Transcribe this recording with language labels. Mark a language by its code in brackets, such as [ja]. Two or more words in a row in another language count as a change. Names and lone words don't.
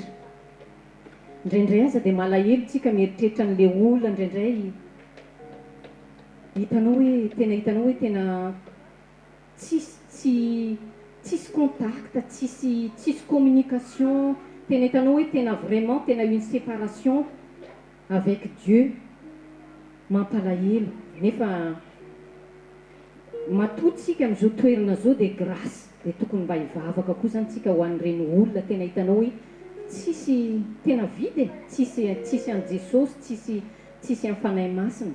[mg] Indraindray aza dia malahelo tsika mieritreritra an'ilay olona indraindray hitanao hoe tena tsisy contact, tsisy communication, tena hitanao hoe tena vraiment tena [fr] une séparation avec Dieu. [mg] Mampalahelo nefa matoa tsika amin'izao toerana zao dia grâce dia tokony mba hivavaka koa zany tsika ho an'ireny olona tena hitanao hoe tsisy tena vidy tsisy an' Jesosy, tsisy amin'ny fanahy masina.